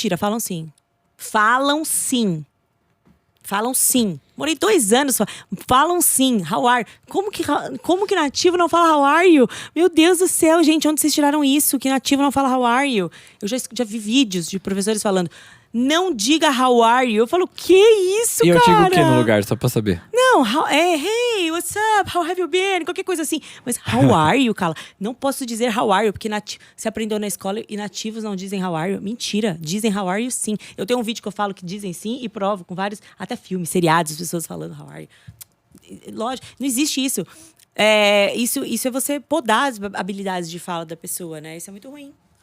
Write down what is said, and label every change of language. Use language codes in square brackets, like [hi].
[pt] Mentira, falam sim. Falam sim. Falam sim. Morei 2 anos. Falam sim. [en] How are you? [pt] Como que nativo não fala [en] how are you? [pt] Meu Deus do céu, gente. Onde vocês tiraram isso? Que nativo não fala [en] how are you? [pt] Eu já vi vídeos de professores falando... Não diga [en] how are you. [pt] Eu falo, que isso, E eu cara? digo o que no lugar, só pra saber? Não, [en] hey, what's up? How have you been? [pt] Qualquer coisa assim. Mas [en] how are you, [pt] cara? Não posso dizer [en] how are you, [pt] porque você aprendeu na escola e nativos não dizem how are you. Mentira, dizem [en] how are you [pt] sim. Eu tenho um vídeo que eu falo que dizem sim e provo com vários, até filmes, seriados, as pessoas falando how are you. Lógico, não existe isso. Isso é você podar as habilidades de fala da pessoa, né? Isso é muito ruim.